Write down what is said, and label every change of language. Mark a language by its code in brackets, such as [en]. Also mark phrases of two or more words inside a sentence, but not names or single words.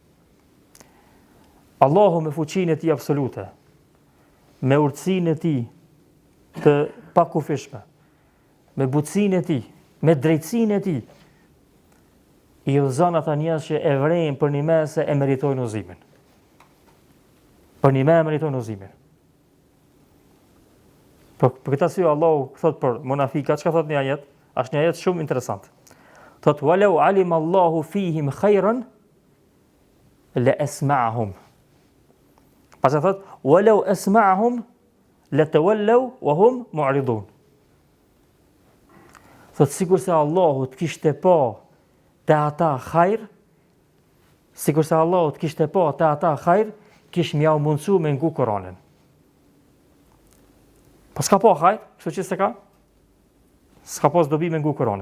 [sq] Allahu me fuqinë e tij absolute, me urtësinë e tij të pakufishme, me butësinë e tij, me drejtsinë e tij, i udhëzon ata njerëz që e vrejnë për një mesë e meritojnë udhëzimin. Për një mesë meritojnë udhëzimin. Për këtë arsye Allahu thot për munafikat, çka thot në ajet? Është një ajet shumë interesant. [ar] Thot ولو علم الله فيهم خيرا لأسمعهم. [sq] Pas thot [ar] ولو أسمعهم لتولوا وهم معرضون. [sq] Thot sikur se Allahu të kishte pa te ata hajr, sikur se Allahu të kishte pa te ata hajr, kish mjau mundsu me ngu Kur'anin. Pas ka pa hajr, kështu që s'ka pas dobi me ngu Kur'anin.